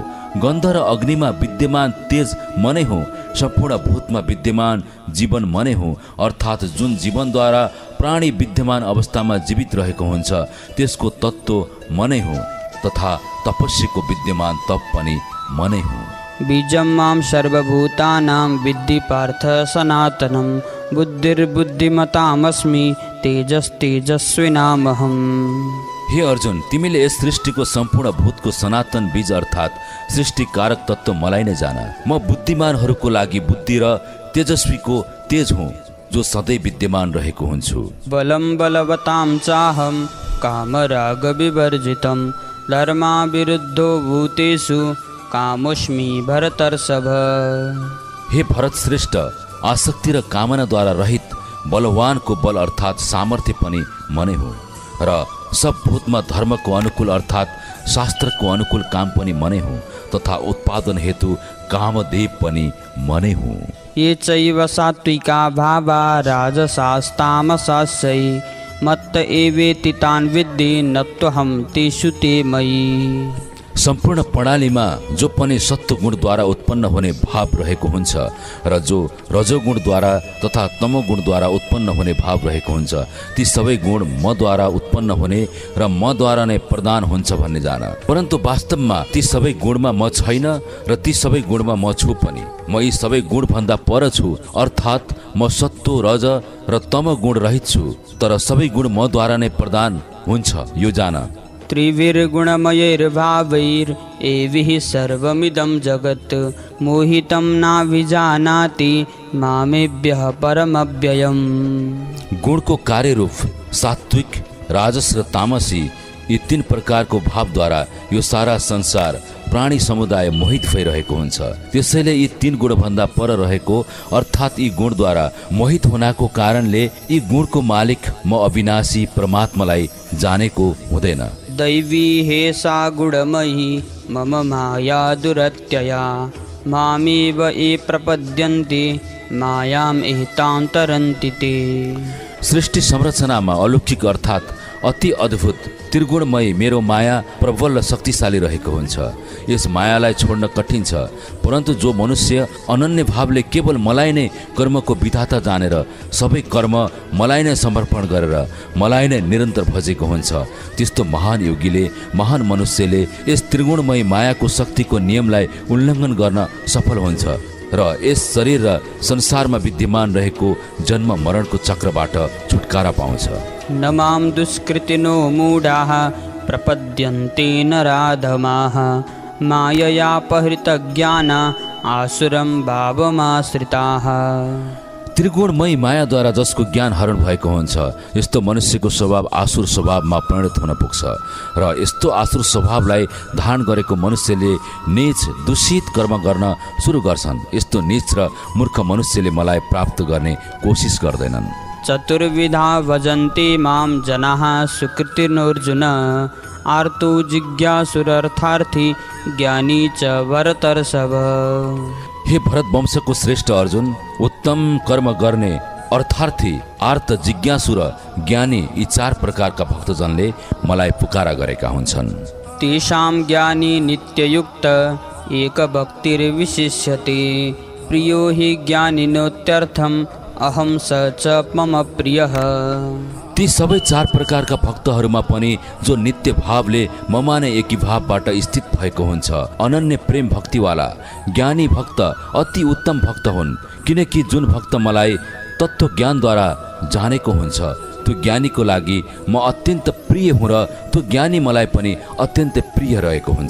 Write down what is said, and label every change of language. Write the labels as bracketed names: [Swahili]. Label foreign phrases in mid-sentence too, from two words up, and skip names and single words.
[Nepali] गन्ध र अग्निमा विद्यमान तेज म नै हुँ। सम्पूर्ण भूतमा विद्यमान जीवन म नै हुँ, अर्थात् जुन जीवनद्वारा प्राणी विद्यमान अवस्थामा जीवित रहेको हुन्छ त्यसको तत्त्व म नै हुँ तथा तपस्वीको विद्यमान तप पनि म नै हुँ। [Sanskrit] बीजं मां सर्वभूतानां विद्धि पार्थ सनातनं बुद्धिर्बुद्धिमतामस्मि तेजस्तेजस्विनामहम्। [Nepali] हे अर्जुन, तिमीले यस सृष्टिको सम्पूर्ण भूतको सनातन बीज अर्थात् सृष्टिकारक तत्त्व मलाई नै जान। म बुद्धिमानहरूको लागि बुद्धि र तेजस्वीको तेज हुँ। जो सधैँ विद्यमान रहेको हुन्छु। [Sanskrit] बलं बलवतां चाहं कामरागविवर्जितं धर्माविरुद्धो भूतेषु कामोऽस्मि भरतर्षभ। [Nepali] हे भरत श्रेष्ठ, आसक्ति र कामनाद्वारा रहित बलवानको बल अर्थात् सामर्थ्य पनि मनै हो र सब भूतमा धर्मको अनुकूल अर्थात् शास्त्रको अनुकूल काम पनि मनै हो तथा उत्पादन हेतु कामदेव पनि मनै हो। [Sanskrit] ये चैव सात्विका भावा राजसास्तामसाश्चै मत्त एवेति तान् विद्धि नत्वहं तेषु ते मयि। [Nepali] सम्पूर्ण प्रणालीमा जो पनि सत्वगुणद्वारा उत्पन्न हुने भाव रहेको हुन्छ र जो रजोगुणद्वारा तथा तमोगुणद्वारा उत्पन्न हुने भाव रहेको हुन्छ, ती सबै गुण मद्वारा उत्पन्न हुने र मद्वारा नै प्रदान हुन्छ भन्ने जान। परन्तु वास्तवमा ती सबै गुणमा म छैन र ती सबै गुणमा म छु पनि। म यी सबै गुणभन्दा पर छु, अर्थात् म सत्व रज र तम गुण रहित छु, तर सबै गुण मद्वारा नै प्रदान हुन्छ यो जान। [Sanskrit] त्रिभिर्गुणमयैर्भावैरेभिः सर्वमिदं जगत् मोहितं नाभिजानाति मामेभ्यः परमव्ययम्। [Nepali] गुणको कार्य रूप सात्विक, राजस र तामसी यी तीन प्रकारको भावद्वारा यो सारा संसार प्राणी समुदाय मोहित भइरहेको हुन्छ। त्यसैले यी तीन गुणभन्दा पर रहेको अर्थात् यी गुणद्वारा मोहित हुनाको कारणले यी गुणको मालिक म अविनाशी परमात्मालाई जानेको हुँदैन। [Sanskrit] दैवी हेषा गुणमयी मम माया दुरत्यया मामेव ये प्रपद्यन्ते मायाम् एतां तरन्ति ते। [Nepali] सृष्टि संरचनामा अलौकिक अर्थात् अति अद्भुत त्रिगुणमय मेरो माया प्रबल र शक्तिशाली रहेको हुन्छ। यस मायालाई छोड्न कठिन छ, परन्तु जो मनुष्य अनन्य भावले केवल मलाई नै कर्मको विधाता जानेर सबै कर्म मलाई नै समर्पण गरेर मलाई नै निरन्तर भजेको हुन्छ, त्यस्तो महान योगीले, महान मनुष्यले यस त्रिगुणमय मायाको शक्तिको नियमलाई उल्लङ्घन गर्न सफल हुन्छ र यस शरीर र संसारमा विद्यमान रहेको जन्म मरणको चक्रबाट छुटकारा पाउँछ। [Sanskrit] न मां दुष्कृतिनो मूढाः प्रपद्यन्ते नराधमाः माययापहृतज्ञाना आसुरं भावमाश्रिताः। [Nepali] त्रिगुणमय मायाद्वारा जसको ज्ञान हरण भएको हुन्छ, यस्तो मनुष्यको स्वभाव आसुर स्वभावमा परिणत हुन पुग्छ र यस्तो आसुर स्वभावलाई धारण गरेको मनुष्यले नीच दूषित कर्म गर्न सुरु गर्छन्। यस्तो नीच र मूर्ख मनुष्यले मलाई प्राप्त गर्ने कोसिस गर्दैनन्। [Sanskrit] चतुर्विधा भजन्ते मां जनाः सुकृतिर्नोऽर्जुन आर्तो जिज्ञासुरर्थार्थी ज्ञानी च भरतर्षभ। [Nepali] हे भरत वंशको श्रेष्ठ अर्जुन, उत्तम कर्म गर्ने अर्थार्थी, आर्त, जिज्ञासु र ज्ञानी यी चार प्रकारका भक्तजनले मलाई पुकारा गरेका हुन्छन्। [Sanskrit] तेषां ज्ञानी नित्ययुक्त एकभक्तिर्विशिष्यते प्रियो हि ज्ञानिनोत्यर्थम् अहं स च मम प्रियः। [Nepali] ती सबै चार प्रकारका भक्तहरूमा पनि जो नित्य भावले ममा नै एकी भावबाट स्थित भएको हुन्छ, अनन्य प्रेम भक्तिवाला ज्ञानी भक्त अति उत्तम भक्त हुन्, किनकि जुन भक्त मलाई तत्त्व ज्ञानद्वारा जानेको हुन्छ त्यो ज्ञानीको लागि म अत्यन्त प्रिय हुँ र त्यो ज्ञानी मलाई पनि अत्यन्त प्रिय रहेको हुन्छ।